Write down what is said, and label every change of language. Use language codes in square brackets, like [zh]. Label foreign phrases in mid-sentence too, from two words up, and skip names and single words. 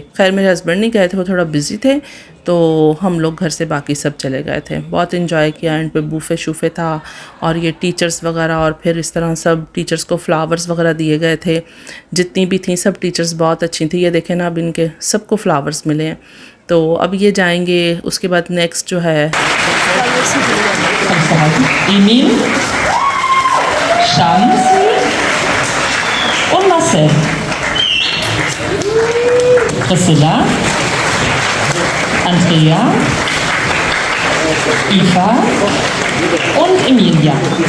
[hi] खैर मेरे हस्बैंड नहीं गए थे, वो थोड़ा बिजी थे, तो हम लोग घर से बाकी सब चले गए थे। बहुत इन्जॉय किया, एंड पे बूफे शूफे था और ये टीचर्स वगैरह, और फिर इस तरह सब टीचर्स को फ्लावर्स वगैरह दिए गए थे। जितनी भी थी सब टीचर्स बहुत अच्छी थी। ये देखें ना, अब इनके सबको फ्लावर्स मिले हैं। तो अब ये जाएंगे, उसके बाद नेक्स्ट जो है [de] Emil, Charles und Marcel. Priscilla, Andrea, Eva und Emilia.